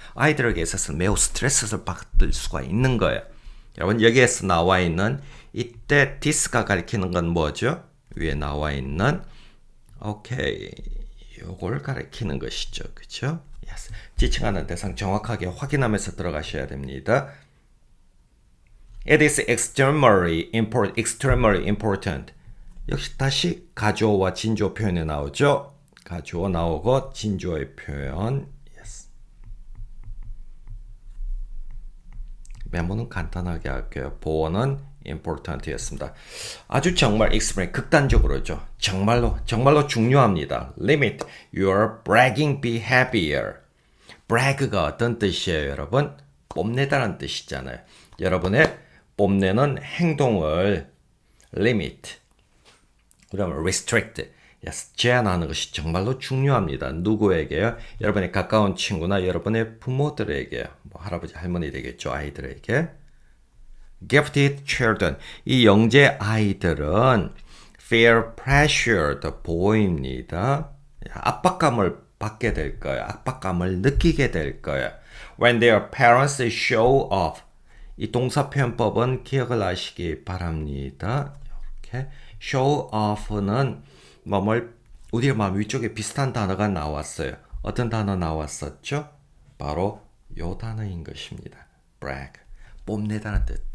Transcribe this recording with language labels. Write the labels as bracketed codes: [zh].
[ko] 아이들에게 있어서 매우 스트레스를 받을 수가 있는 거예요. 여러분 여기에서 나와 있는 이때 this가 가리키는 건 뭐죠? 위에 나와 있는 오케이 요걸 가리키는 것이죠. 그렇죠? Yes. 지칭하는 대상 정확하게 확인하면서 들어가셔야 됩니다. [en] It is extremely important. [ko] 역시 다시 가주어와 진주어 표현이 나오죠. 가주어 나오고 진주어의 표현. [en] Yes. [ko] 메모는 간단하게 할게요. 보어는 important였습니다. 아주 정말 extreme 극단적으로죠. 정말로 중요합니다. [en] Limit your bragging behavior. [ko] brag가 어떤 뜻이에요, 여러분? 뽐내다라는 뜻이잖아요. 여러분의 뽐내는 행동을 limit, 그러면 restrict, yes, 제한하는 것이 정말로 중요합니다. 누구에게요? 여러분의 가까운 친구나 여러분의 부모들에게요. 뭐 할아버지, 할머니 되겠죠. 아이들에게. [en] Gifted children. [ko] 이 영재 아이들은 [en] feel pressured [ko] 보입니다. 압박감을 받게 될 거예요. 압박감을 느끼게 될 거예요. [en] When their parents show off. [ko] 이 동사 표현법은 기억을 하시기 바랍니다. 이렇게 show off는 우리 마음 위쪽에 비슷한 단어가 나왔어요. 어떤 단어 나왔었죠? 바로 요 단어인 것입니다. brag. 뽐내다는 뜻.